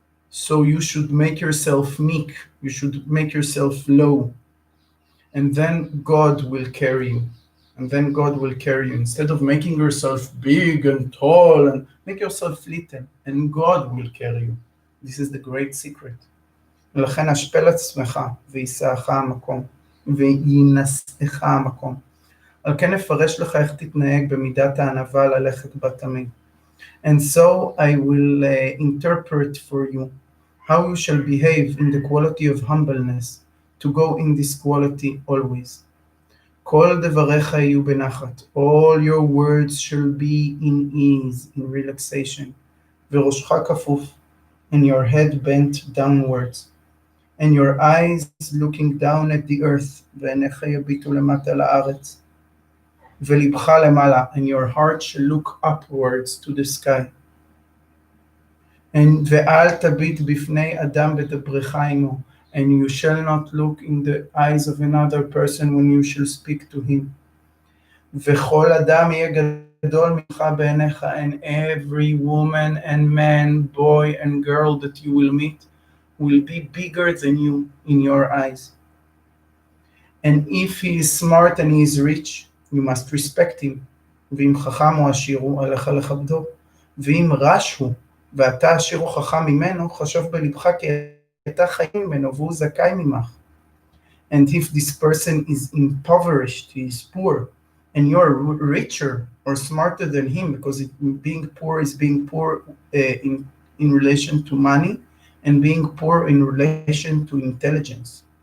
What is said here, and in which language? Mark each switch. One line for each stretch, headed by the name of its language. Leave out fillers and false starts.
English: So you should make yourself meek, you should make yourself low, and then God will carry you. And then God will carry you. Instead of making yourself big and tall, and make yourself little, and God will carry you. This is the great secret.
Hebrew: ולכן השפל עצמך, ויישאך המקום, וינשאך המקום. על כן נפרש לך איך תתנהג במידת הענווה ללכת בה תמיד.
English: And so I will interpret for you how you shall behave in the quality of humbleness, to go in this quality always.
Hebrew: כל דבריך יהיו בנחת,
English: all your words shall be in ease, in relaxation,
Hebrew: וראשך כפוף,
English: and your head bent downwards, and your eyes looking down at the earth,
Hebrew: ועיניך יביטו למטה לארץ, ולבך למעלה,
English: and your heart shall look upwards to the sky. And
Hebrew: ואל תביט בפני אדם בדברך עמו,
English: and you shall not look in the eyes of another person when you shall speak to him.
Hebrew: וכל אדם יהיה גדול ממך בעיניך,
English: and every woman and man, boy and girl that you will meet will be bigger than you in your eyes. And if he is smart and he is rich, you must respect him.
Hebrew: ואם חכם או עשיר הוא, עליך לכבדו. ואם רש הוא, ואתה עשיר או חכם ממנו, חשוב בלבך כי אתה חיים ממנו והוא זכאי ממך.
English: And if this person is impoverished, he is poor, and you're richer or smarter than him, because being poor is being poor in relation to money, and being poor in relation to intelligence.